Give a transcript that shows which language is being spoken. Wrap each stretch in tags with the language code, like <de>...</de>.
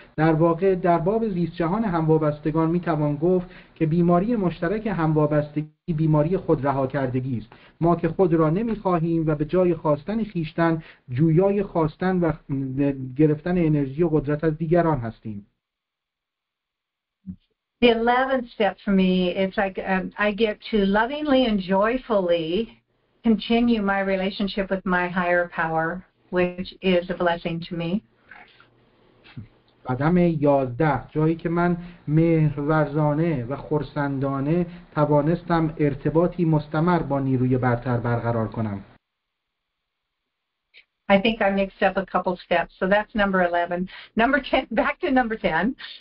<fa>در واقع در باب زیست جهان هموابستگان میتوان گفت که بیماری مشترک هموابستگی بیماری خود رها کردگی است. ما که خود را نمیخواهیم و به جای خواستن خیشتن جویای خواستن و گرفتن انرژی و قدرت از دیگران هستیم.</fa> <en>The 11th step for me, it's like I get to lovingly and joyfully continue my relationship with my higher power, which is a blessing to me.</en> <fa>قدم 11 جایی که من مهرورزانه و خرسندانه توانستم ارتباطی مستمر با نیروی برتر برقرار کنم.</fa> <en>I think I mixed up a couple steps, so that's number 11. Number 10, back to number 10.</en>